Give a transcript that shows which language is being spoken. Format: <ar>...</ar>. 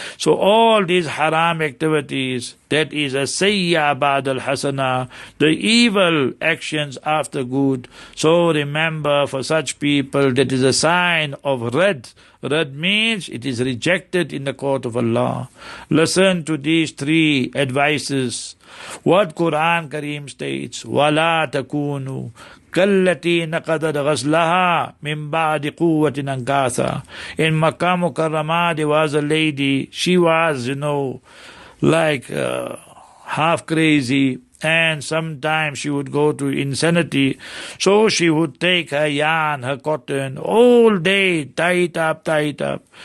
<en>So all these haram activities, that is a sayya ba'd al-hasana, the evil actions after good. So remember, for such people, that is a sign of rad. Rad means it is rejected in the court of Allah. Listen to these three advices. What Quran Kareem states,</en> <ar>وَلَا تَكُونُوا كَالَّتِي نَقَضَتْ غَزْلَهَا مِنْ بَعْدِ قُوَّةٍ أَنْكَاثًا.</ar> <en>In Makkah Mukarramah, there was a lady, she was, like half crazy, and sometimes she would go to insanity. So she would take her yarn, her cotton, all day, tie it up.</en>